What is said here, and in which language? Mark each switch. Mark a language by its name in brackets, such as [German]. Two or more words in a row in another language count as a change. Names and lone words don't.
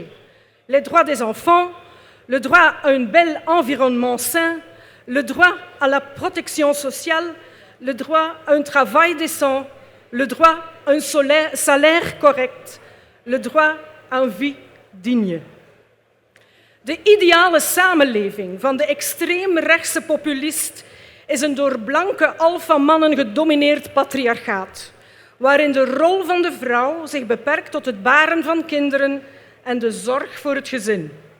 [French] Les droits des enfants, le droit à un bel environnement sain, le droit à la protection sociale, le droit à un travail décent, le droit à un salaire correct, le droit à een vie digne. [Dutch] De ideale samenleving van de extreemrechtse populist is een door blanke alfamannen gedomineerd patriarchaat, waarin de rol van de vrouw zich beperkt tot het baren van kinderen en de zorg voor het gezin.